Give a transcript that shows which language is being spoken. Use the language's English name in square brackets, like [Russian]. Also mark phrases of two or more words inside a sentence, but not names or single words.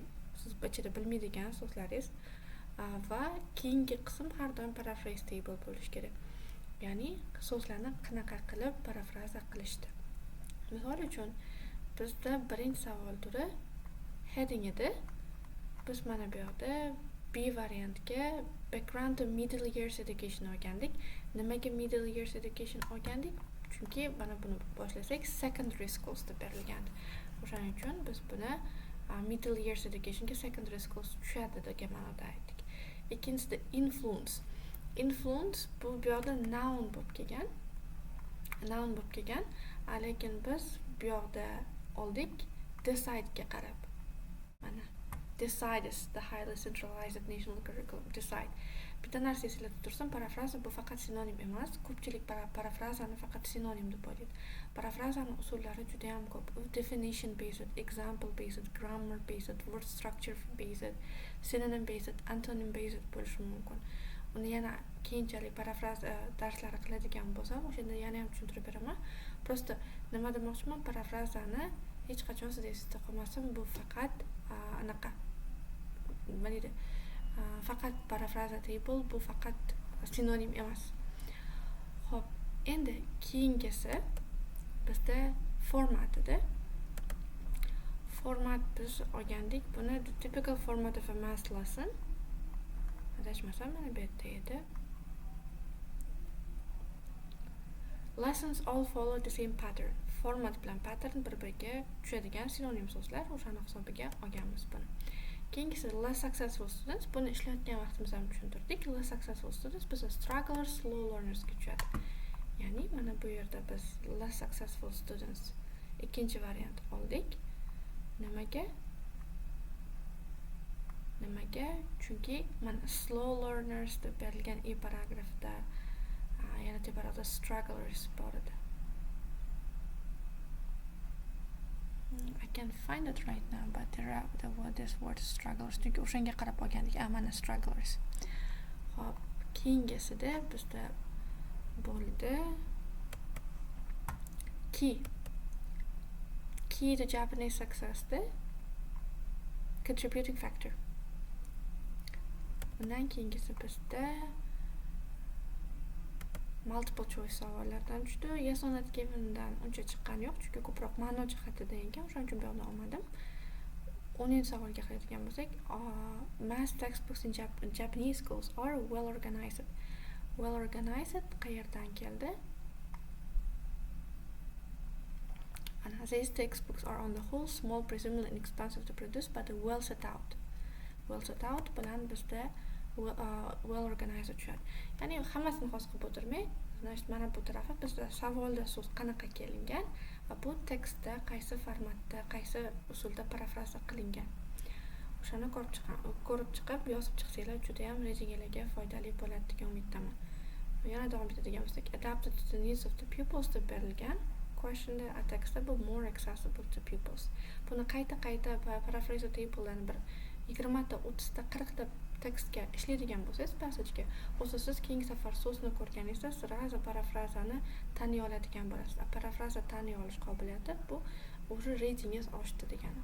[Uzbek] Siz ichida bilmaydigan so'zlaringiz va keyingi qism har doim [English] paraphrase table [Uzbek] bo'lishi kerak. Ya'ni so'zlarni qanaqa qilib parafraza qilishdi. Misol uchun bizda birinchi savol turi heading edi. Biz mana bu yerda B variantga [English] background to middle years education [Uzbek] olgandik. Nimaga [English] middle years education [Uzbek] olgandik? Chunki mana buni boshlasak [English] secondary schools [Uzbek] deb berilgan. O'shaning uchun biz buni [English] middle years educationga secondary schools [Uzbek] tushadi degan ma'noda aytdik. Ikkinchisi influence. Influence bu yerda noun bo'lib kelgan. Noun bo'lib kelgan, lekin biz bu yerda oldik decide ga qarab. [English] Mana decide is the highly centralized national curriculum. [Uzbek] Decide. Bitta narsa eslatib tursin, parafraza bu faqat sinonim emas. Ko'pchilik parafrazani faqat sinonim deb o'ylaydi. Parafrazani usullari juda ham ko'p. [English] Definition based, example based, grammar based, word structure based, synonym based, antonym based bo'lishi mumkin. [Uzbek] Uni yana keyinchalik parafraza darslari qiladigan bo'lsam, o'shanda yana ham tushuntirib beraman. Prosta nima demoqchiman, parafrazani hech qachon siz esingizda qolmasin, bu faqat anaqa nima deydi? Faqat parafraza table, bu faqat sinonim emas. Xo'p, endi keyingisi bizda format edi. Format biz olgandik. [English] Buni the typical format of a math lesson. [Uzbek] Adashmasam mana bu yerda edi. [English] Lessons all follow the same pattern. [Uzbek] Format bilan pattern bir-biriga tushadigan sinonim so'zlar, o'shani hisobiga olganmiz buni. Keyingisi [English] less successful students. [Uzbek] Buni ishlayotgan vaqtimizda ham tushuntirdik. [English] Less successful students [Uzbek] bizda strugglers, [English] slow learners [Uzbek] ga tushadi. Ya'ni mana bu yerda biz [English] less successful students [Uzbek] ikkinchi variant oldik. Nimaga? Chunki mana [English] slow learners [Uzbek] deb berilgan paragrafda yana teparoqda strugglers bor edi. [English] I can't find it right now, but this word strugglers. [Uzbek] Chunki o'shanga qarab olgandik. Mana strugglers. Xo'p, keyingisida bizda bo'ldi [English] key to Japanese success the contributing factor. [Uzbek] Undan keyingisi bizda [English] multiple choice [Uzbek] savollardan tushdi. [English] Yes or not givendan [Uzbek] uncha chiqqani yo'q, chunki ko'proq ma'no jihatidan ekan, o'shaning uchun bu yerni olmadim. 10-savolga qaraydigan bo'lsak, [English] math textbooks in Japanese schools are well organized. Well organized [Uzbek] qayerdan keldi? [English] These textbooks are on the whole small, presumably inexpensive to produce, but well set out. Well set out [Uzbek] bilan bizda [English] well organized [Uzbek] tushadi. Ya'ni hammasini xos qilib o'tirmay, mana bu tarafi bizda savolda so'z qanaqa kelingan va bu tekstda qaysi formatda, qaysi usulda parafraza qilingan. O'shani ko'rib chiqib, yozib chiqsanglar juda ham rejinglarga foydali bo'ladi degan umiddaman. Yana davom etadigan bo'lsak, [English] adapted to the needs of the pupils [Uzbek] deb berilgan questionda [English] textable more accessible to pupils. [Uzbek] Buni qayta [English] paraphrase table'larni [Uzbek] bir 20 ta, 30 ta, 40 ta tekstga ishlaydigan bo'lsangiz, passajga, o'zi siz keyingi safar so'zni ko'rganingizda sразу parafrazani taniy oladigan bo'lasiz. Parafraza taniy olish qobiliyati bu уже reytingiz oshdi degani.